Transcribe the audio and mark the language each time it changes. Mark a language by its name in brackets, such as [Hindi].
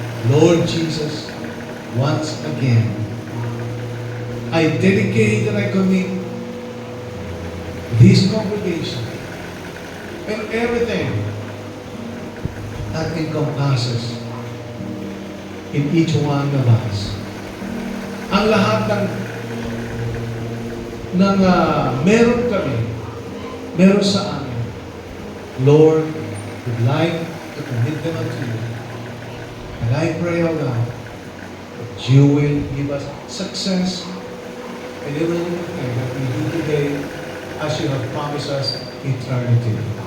[English] Lord Jesus, once again, I dedicate and I commit this congregation and everything that encompasses in each one of us. [Filipino] Ang lahat ng meron kami, meron sa amin. [English] Lord, we'd like to commit them unto you. And I pray, O God, that you will give us success in every little thing that we do today as you have promised us eternity.